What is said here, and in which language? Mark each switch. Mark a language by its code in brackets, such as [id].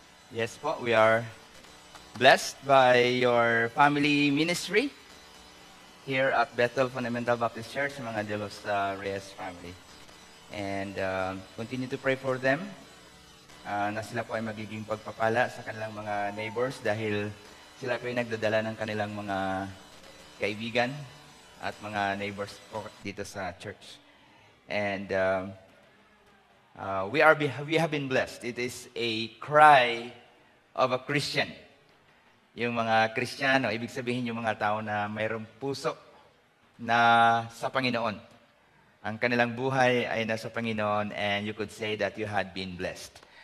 [en] Yes po, we are blessed by your family ministry here at Bethel Fundamental Baptist Church, mga De Los Reyes family. And continue to pray for them [tl] na sila po ay magiging pagpapala sa kanilang mga neighbors dahil sila po ay nagdadala ng kanilang mga kaibigan at mga neighbors po dito sa church. [en] And we have been blessed. It is a cry of a Christian. [tl] Yung mga Kristiyano, ibig sabihin yung mga tao na mayroong puso na sa Panginoon. Ang kanilang buhay ay nasa Panginoon, [en] and you could say that you had been blessed.